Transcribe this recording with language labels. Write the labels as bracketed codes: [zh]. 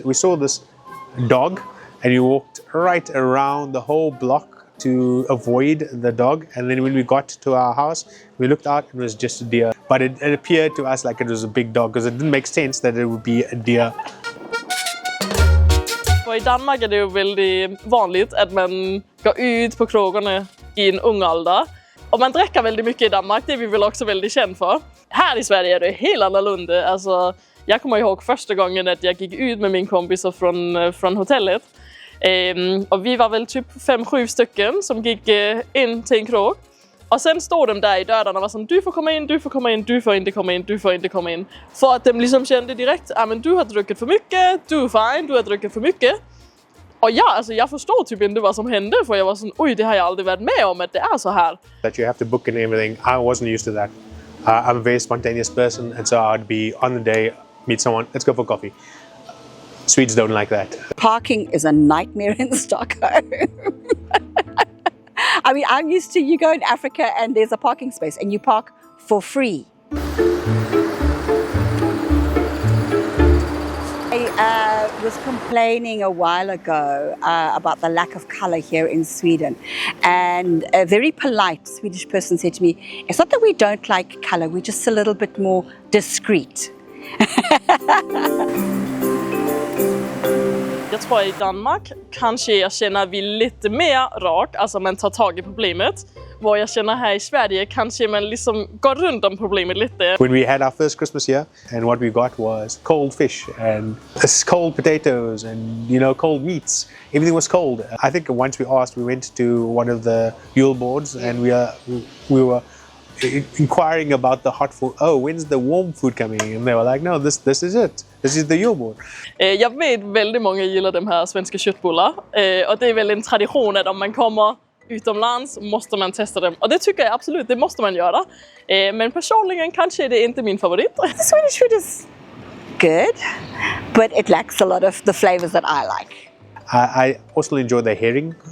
[en] We saw this dog, and we walked right around the whole block to avoid the dog, and then when we got to our house we looked out and it was just a deer, but it appeared to us like it was a big dog because it didn't make sense that it would be a deer. [sv] För i Danmark är det ju väldigt vanligt att man går ut på krogarna i en ung ålder. Och man dricker väldigt mycket i Danmark, det är vi väl också väldigt känd för. Här i Sverige är det helt annorlunda. Alltså, jag kommer ihåg första gången att jag gick ut med min kompisar från hotellet. Och vi var väl typ 5-7 stycken som gick in till en krog. Och sen stod de där i dörren och var som du får komma in, du får komma in, du får inte komma in, du får inte komma in. För att de liksom kände direkt, men du har druckit för mycket, du är fine, du har druckit för mycket. Och ja, alltså jag förstår typ inte vad som hände för jag var sån, oj det har jag aldrig varit med om att det är så här. [en] That you have to book and everything, I wasn't used to that. I'm a very spontaneous person, and so I'd be on the day, meet someone, let's go for coffee. Swedes don't like that. Parking is a nightmare in Stockholm. I mean, I'm used to you go in Africa and there's a parking space and you park for free. I was complaining a while ago about the lack of color here in Sweden, and a very polite Swedish person said to me, it's not that we don't like color, we're just a little bit more discreet. [sv] Jag tror i Danmark kanske jag känner vi lite mer rak, alltså man tar tag i problemet. Vad jag känner här i Sverige kanske man liksom går runt om problemet lite. [en] When we had our first Christmas here, and what we got was cold fish and cold potatoes and, you know, cold meats. Everything was cold. I think once we went to one of the Yule boards and we were inquiring about the hot food. Oh, when's the warm food coming? And they were like, no, this is it. This is the Yule board. [sv] Jag vet väldigt många gillar de här svenska köttbullar. Och det är väl en tradition att om man kommer utomlands måste man testa dem. Och det tycker jag absolut, det måste man göra. Men personligen kanske det är inte min favorit. [en] The Swedish food is good, but it lacks a lot of the flavors that I like. I also enjoy the herring.